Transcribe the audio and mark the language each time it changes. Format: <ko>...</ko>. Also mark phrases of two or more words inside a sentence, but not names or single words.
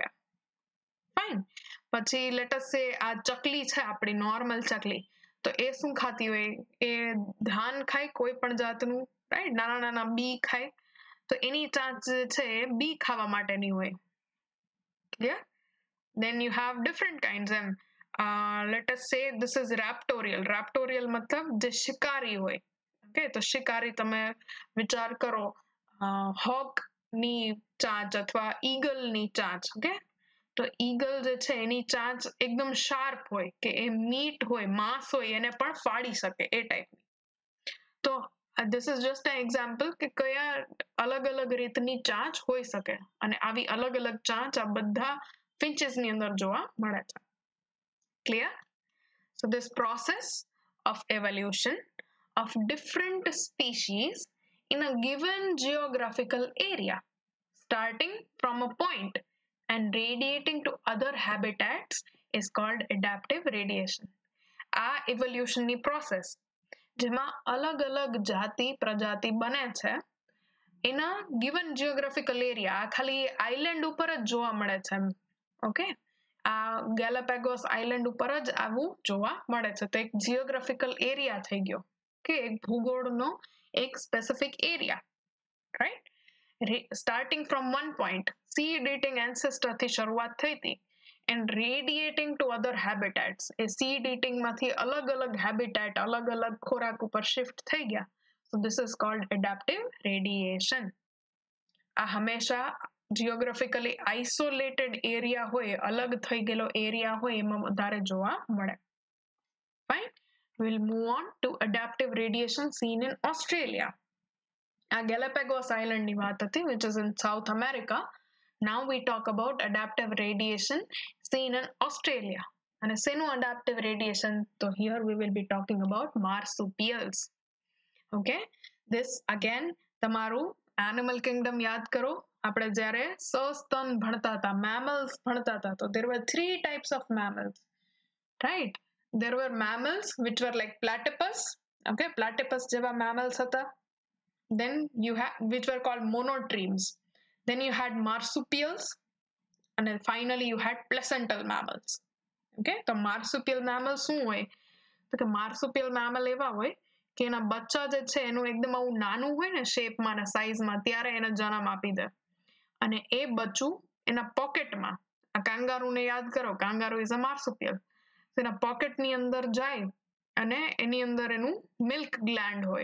<gu>ફાઇન. પછી</gu> <en>let's say</en> <gu>આ ચકલી છે આપણી નોર્મલ ચકલી, તો એ શું ખાતી હોય? એ ધાન ખાય, કોઈ પણ જાતનું, રાઈટ? નાના નાના બી ખાય. તો એની ચાંચ જે છે એ બી ખાવા માટેની હોય. ક્લિયર?</gu> <en>Then you have different kinds. Let us say this is raptorial.</en> <gu>Raptorial મતલબ જે શિકારી હોય. ઓકે, તો શિકારી તમે વિચાર કરો, હોક ની ચાંચ અથવા ઈગલ ની ચાંચ, ઓકે? તો ઈગલ જે છે એની ચાંચ એકદમ શાર્પ હોય, કે એ મીટ હોય, માંસ હોય, એને પણ ફાડી શકે એ ટાઈપની. તો</gu> <en>this is just an example</en> <gu>કે કયા અલગ અલગ રીતની ચાંચ હોઈ શકે, અને આવી અલગ અલગ ચાંચ આ બધા finches ની અંદર જોવા મળે છે.</gu> <en>Clear? So this process of evolution of different species in a given geographical area, starting from a point and radiating to other habitats, is called adaptive radiation.</en> <gu>આ evolution ની process જેમાં અલગ અલગ જાતિ પ્રજાતિ બને છે એના</gu> <en>given geographical area,</en> <gu>આ ખાલી આઇલેન્ડ ઉપર જ જોવા મળે છે, ઓકે? આ ગેલાપેગોસ આઇલેન્ડ ઉપર જ આવું જોવા મળે છે. તો એક</gu> <en>geographical area</en> <gu>થઈ ગયો, કે એક ભૂગોળનો એક</gu> <en>specific area,</en> <gu>રાઈટ?</gu> <en>starting from one point, seed eating ancestor</en> <gu>થી શરૂઆત થઈ હતી,</gu> <en>and radiating to other habitats,</en> <gu>એ</gu> <en>seed eating</en> <gu>માંથી અલગ અલગ હેબિટેટ, અલગ અલગ ખોરાક ઉપર શિફ્ટ થઈ ગયા.</gu> <en>so this is called adaptive radiation.</en> <gu>આ હંમેશા</gu> <en>geographically isolated area</en> <gu>હોય, અલગ થઈ ગયેલો એરિયા હોય, એમાં વધારે જોવા મળે. ફાઇન.</gu> <en>We'll move on to adaptive radiation seen in Australia.</en> <gu>આ ગેલાપેગોસ આઇલેન્ડની વાત હતી,</gu> <en>which is in South America. Now we talk about adaptive radiation seen in Australia.</en> <gu>અને શેનું</gu> <en>adaptive radiation? તો here we will be talking about marsupials. Okay? This again તમારું animal kingdom</en> <gu>યાદ કરો. આપણે જ્યારે સસ્તન ભણતા હતા, mammals ભણતા હતા, તો</gu> <en>there were 3 types of mammals, right? There were mammals which were like platypus, okay?</en> <gu>Platypus જેવા mammals હતા.</gu> <en>Then you had which were called monotremes. Then you had marsupials, and then finally you had placental mammals.</en> <gu>Okay? તો</gu> <en>marsupial mammals</en> <gu>શું હોય? તો કે</gu> <en>marsupial mammal</en> <gu>એવા હોય કે એના બચ્ચા જે છે એનું એકદમ આવું નાનું હોય ને શેપમાં ને સાઈઝમાં, ત્યારે એને જન્મ આપી દે, અને એ બચ્ચું એના પોકેટમાં, આ કાંગારૂને યાદ કરો,</gu> <en>kangaroo is a marsupial,</en> <gu>એના પોકેટની અંદર જાય અને એની અંદર એનું</gu> <en>milk gland</en> <gu>હોય.</gu>